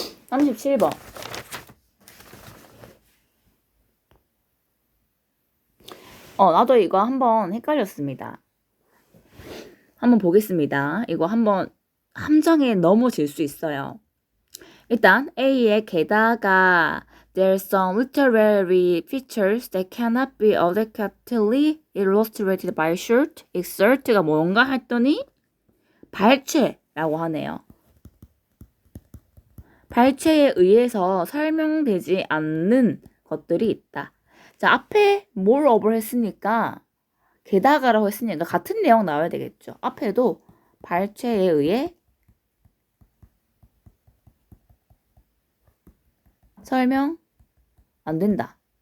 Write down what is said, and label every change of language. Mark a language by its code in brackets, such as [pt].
[ko] 37번. 나도 이거 한번 헷갈렸습니다. 한번 보겠습니다. 이거 한번 함정에 넘어질 수 있어요. 일단 A의 게다가 [en] There's some literary features that cannot be adequately illustrated by short excerpt가 [ko] 뭔가 했더니 발췌라고 하네요. 발췌에 의해서 설명되지 않는 것들이 있다. 자, 앞에 moreover 했으니까 게다가라고 했으니까 같은 내용 나와야 되겠죠. 앞에도 발췌에 의해 설명 안 된다.